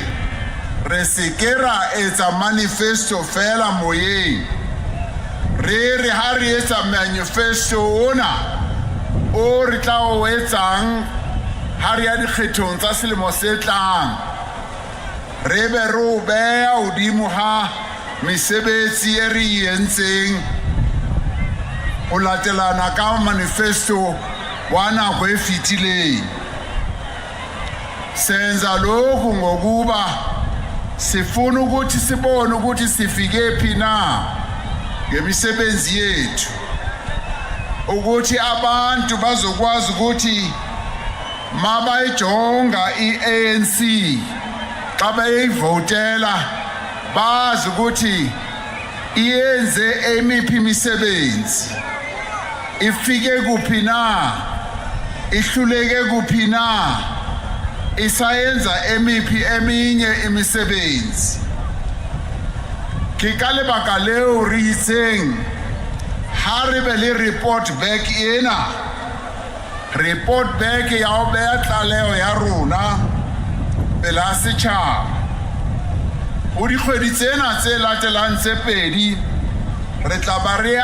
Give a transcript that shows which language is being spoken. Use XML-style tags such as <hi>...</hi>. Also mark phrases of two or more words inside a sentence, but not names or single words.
<st>re se ke ra etsa manifesto fela moyeng re ha re etsa manifesto ona o re tla o etsang ha re ya dikgethong tsa selemo se tlang re be re o beha hodimo ha mesebetsi e re entseng ho latelana ka manifesto wa nako e fetileng</st> <zu>senza lokhu ngokuba sifuna ukuthi sibone ukuthi sifike phi na ngemisebenzi yethu ukuthi abantu bazokwazi ukuthi</zu> <xh>mabayijonga iANC xa beyivotela</xh> <zu>bazi ukuthi iyenze emiphi imisebenzi ifike kuphi na ihluleke kuphi na isayenza emiphi eminye imisebenzi</zu> <st>ke ka lebaka leo re itseng ha re be le report back ya ho beha tlaleho ya rona pela setjhaba ho dikgwedi tsena tse latelang tse pedi re tla ba re</st>